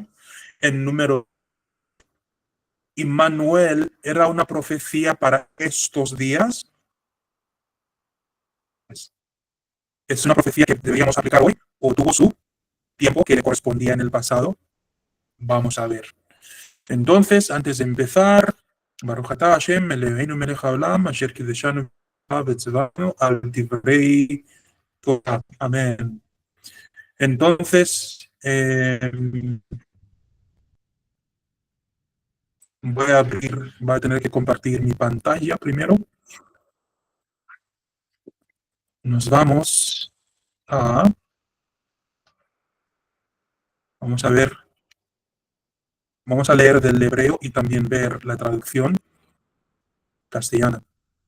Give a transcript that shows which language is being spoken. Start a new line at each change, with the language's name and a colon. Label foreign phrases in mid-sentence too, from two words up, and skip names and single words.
Spanish: En número, ¿Immanuel era una profecía para estos días? ¿Es una profecía que deberíamos aplicar hoy o tuvo su tiempo que le correspondía en el pasado? Vamos a ver. Entonces, antes de empezar,
Hebrew: ברוך אתה השם, אלוהינו מלך העולם, אשר קדשנו וציונו על דברי תורה.
Spanish: Amén. Entonces, voy a tener que compartir mi pantalla primero. Nos vamos a ver, vamos a leer del hebreo y también ver la traducción castellana.